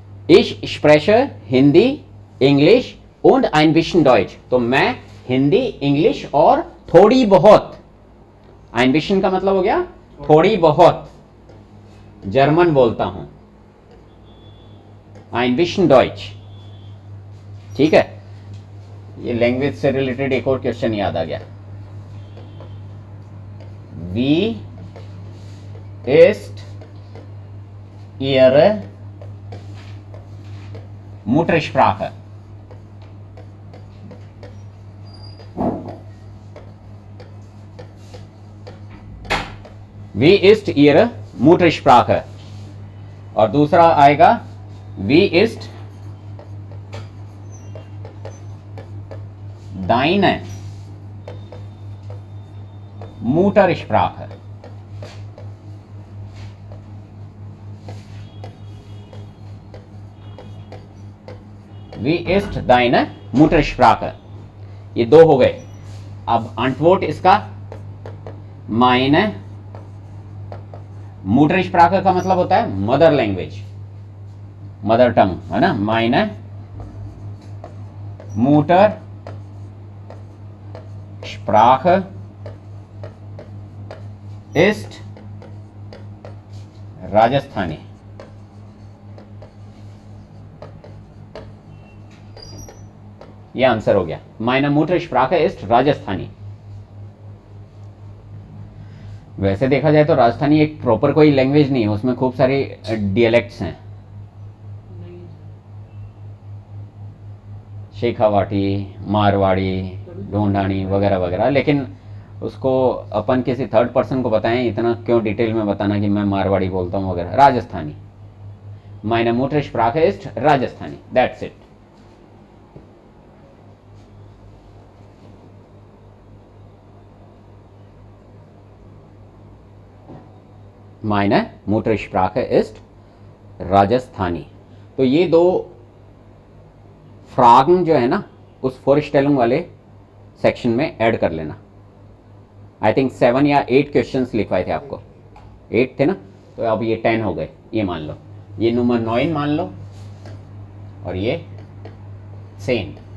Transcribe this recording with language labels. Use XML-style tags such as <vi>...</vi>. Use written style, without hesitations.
<de>Ich spreche हिंदी, इंग्लिश und ein bisschen Deutsch।</de> <hi>तो मैं Hindi, English और थोड़ी बहुत,</hi> <de>ein bisschen</de> <hi>का मतलब हो गया थोड़ी बहुत, जर्मन बोलता हूं,</hi> <de>ein bisschen Deutsch।</de> <hi>ठीक है, ये लैंग्वेज से रिलेटेड एक और क्वेश्चन याद आ गया।</hi> <de>Wie ist Ihre Muttersprache? Wie ist Ihre Muttersprache?</de> <hi>और दूसरा आएगा</hi> <de>Wie ist deine Muttersprache? Wie ist deine Muttersprache?</de> <hi>ये दो हो गए। अब अंटवोट इसका</hi> <de>meine Muttersprache</de> <hi>का मतलब होता है मदर लैंग्वेज, मदर टंग, है ना।</hi> <de>meine Muttersprache ist राजस्थानी।</de> <hi>ये आंसर हो गया,</hi> <de>meine Muttersprache ist</de> <hi>राजस्थानी। वैसे देखा जाए तो राजस्थानी एक प्रॉपर कोई लैंग्वेज नहीं है, उसमें खूब सारे डियलेक्ट्स हैं, शेखावाटी, मारवाड़ी, ढूंढानी वगैरह वगैरह। लेकिन उसको अपन किसी थर्ड पर्सन को बताएं, इतना क्यों डिटेल में बताना कि मैं मारवाड़ी बोलता हूँ वगैरह।</hi> <de>राजस्थानी, meine Muttersprache ist राजस्थानी,</de> <en>That's it.</en> <de>meine Muttersprache ist राजस्थानी।</de> <hi>तो ये दो फ्रागन जो है ना, उस फोरस्टेलिंग वाले सेक्शन में ऐड कर लेना। आई थिंक 7 या 8 क्वेश्चंस लिखवाए थे आपको, 8 थे ना, तो अब ये 10 हो गए। ये मान लो, ये नंबर 9 मान लो, और ये सेम।</hi>